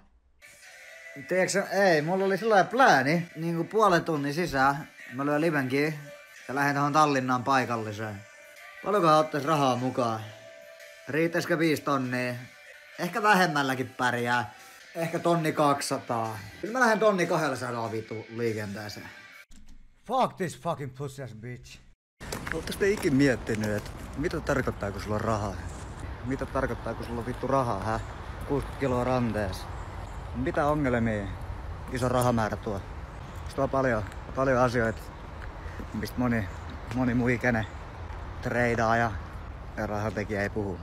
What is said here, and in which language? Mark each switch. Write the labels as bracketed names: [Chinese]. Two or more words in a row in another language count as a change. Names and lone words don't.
[Finnish] Tiedätkö, ei, mulla oli sellainen plääni, niinku puolen tunnin sisään. Mä lyön livenkin ja lähden tohon Tallinnaan paikalliseen. Paljonkohan ottais rahaa mukaan? Riittäisikö 5 tonnia? Ehkä vähemmälläkin pärjää. Ehkä 1200. Kyllä mä lähden 1200 vittu liikenteeseen. [English] Fuck this fucking pussy ass bitch. [Finnish] Oottais te ikin miettinyt, että mitä tarkoittaa kun sulla on rahaa? Mitä tarkoittaa kun sulla on vittu rahaa, hä? 60 kiloa ranteessa. Mitä ongelmia iso rahamäärä tuo? Se tuo paljon asioita, mistä moni muu ikäinen treidaa ja rahatekijä ei puhu.